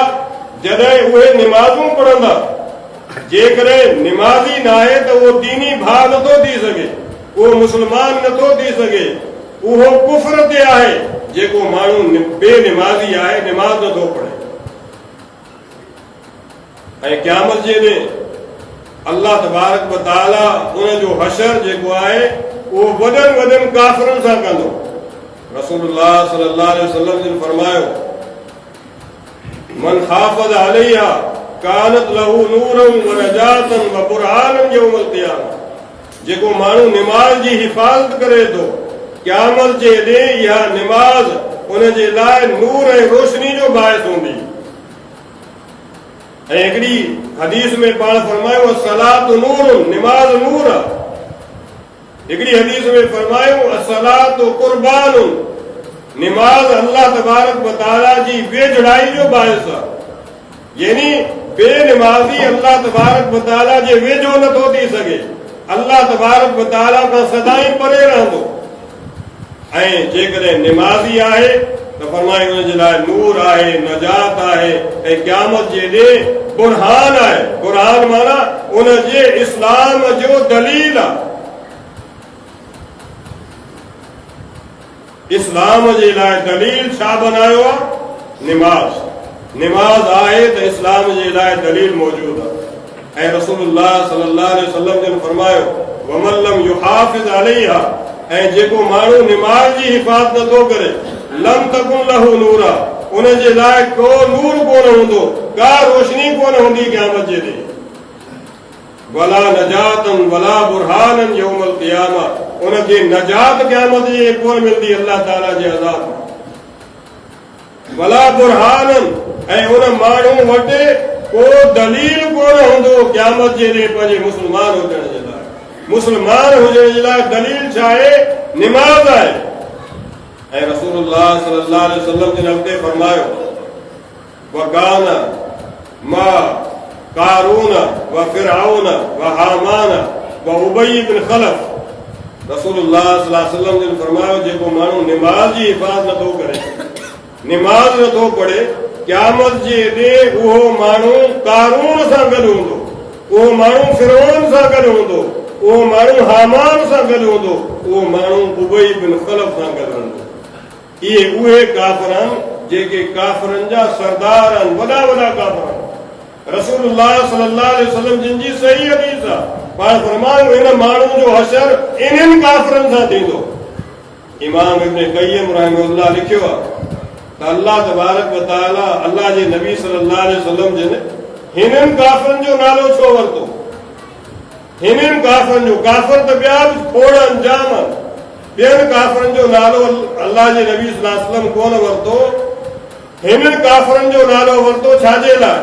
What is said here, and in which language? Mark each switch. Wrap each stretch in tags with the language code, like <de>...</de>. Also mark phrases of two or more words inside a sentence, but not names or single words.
<sd>जॾहिं उहे निमाज़ूं पढ़ंदा। जेकॾहिं निमाज़ी न आहे त उहो दीनी भाउ नथो थी सघे, उहो मुस्लमान नथो थी सघे, उहो कुफ्र ते आहे। जेको माण्हू बेनिमाज़ी आहे, निमाज़ नथो पढ़े। ऐं क़यामत जे ॾींहुं</sd> <ar>الله تبارك وتعالى</ar> <sd>उन जो हशर जेको आहे उहो वॾनि वॾनि काफ़िरनि सां कंदो। रसूलुल्लाह</sd> <ar>صلى الله عليه وسلم</ar> <sd>जिन फरमायो,</sd> <ar>من حافظ عليها كانت له نورا ونجاة وبرهانا يوم القيامة.</ar> <sd>जेको माण्हू निमाज़ जी हिफ़ाज़त करे थो, क़यामत जे ॾींहुं इहा निमाज़ उन जे लाइ नूर ऐं रोशनी जो बाइस हूंदी। ऐं हिकिड़ी हदीस में पाण फरमायो,</sd> <ar>صلاة نور,</ar> <sd>निमाज़ नूर आहे। हिकिड़ी हदीस में फरमायो,</sd> <ar>صلاة قربان,</ar> <sd>निमाज़</sd> <ar>الله تبارك وتعالى</ar> <sd>जी वेझड़ाई जो बाइस आहे। यानी बेनिमाज़ी</sd> <ar>الله تبारك وتعالى</ar> <sd>जे वेझो नथो थी सघे,</sd> <ar>الله تبارك وتعالى</ar> <sd>खां सदाईं परे रहंदो। ऐं जेकॾहिं निमाज़ी आहे त फरमाए उन जे लाइ नूर आहे, नजात आहे, ऐं क़यामत जे ॾींहुं बुरहान आहे। बुरहान माना उन जे इस्लाम जो दलील आहे। इस्लाम जे लाइ दलील छा बनायो आहे? निमाज़। निमाज़ आहे त इस्लाम जे लाइ दलील मौजूद आहे। ऐं रसूलुल्लाह</sd> <ar>صلى الله عليه وسلم</ar> <sd>जिन फरमायो,</sd> <ar>ومن لم يحافظ عليها,</ar> <sd>ऐं जेको माण्हू निमाज़ जी हिफ़ाज़त नथो करे,</sd> <ar>لم تكن له نورا,</ar> <sd>उन जे लाइ को नूर कोन हूंदो, का रोशनी कोन हूंदी क़यामत जे ॾींहुं।</sd> <ar>ولا نجاة ولا برهانا يوم القيامة,</ar> <sd>उनखे नजात क़यामत जे कोन मिलंदी अल्लाह ताला जे अज़ाब में।</sd> <ar>ولا برهانا,</ar> <sd>ऐं उन माण्हू वटि को दलील कोन हूंदो क़यामत जे ॾींहुं पंहिंजे मुस्लमान हुजण जे लाइ। मुस्लमान हुजण जे लाइ दलील छा आहे? निमाज़ आहे। ऐं रसूलुल्लाह</sd> <ar>صلى الله عليه وسلم</ar> <sd>जिन अॻिते फरमायो,</sd> <ar>وكان مع قارون وفرعون وهامان وأبي بن خلف.</ar> <sd>रसूलुल्लाह</sd> <ar>صلى الله عليه وسلم</ar> <sd>जिन फरमायो, जेको माण्हू निमाज़ जी हिफ़ाज़त नथो करे, निमाज़ नथो पढ़े, क़यामत जे ॾींहुं उहो माण्हू कारून सां गॾु हूंदो, उहो माण्हू फिरौन सां गॾु हूंदो, उहो माण्हू हामान सां गॾु हूंदो, उहो माण्हू उबई बिन खलफ सां गॾु हूंदो। इहे उहे काफ़िर आहिनि जेके काफ़िरनि जा सरदार आहिनि, वॾा वॾा काफ़िर आहिनि। रसूलुल्लाह</sd> <ar>صلى الله عليه وسلم</ar> <sd>जिन जी सही हदीस आहे, पाण फरमायो इन माण्हू जो हशर इन्हनि काफ़िरनि सां थींदो। इमाम इब्न क़य्यिम रहमहुल्लाह लिखियो आहे त</sd> <ar>الله تبارك وتعالى</ar> <sd>अल्लाह जे नबी</sd> <ar>صلى الله عليه وسلم</ar> <sd>जिन हिननि काफ़िरनि जो नालो छो वरितो? हिननि काफ़िरनि जो, काफ़िर त ॿिया बि खोड़ जाम आहिनि, ॿियनि काफ़िरनि जो नालो अल्लाह जे नबी</sd> <ar>صلى الله عليه وسلم</ar> <sd>कोन वरितो, हिननि काफ़िरनि जो नालो वरितो छाजे लाइ?</sd>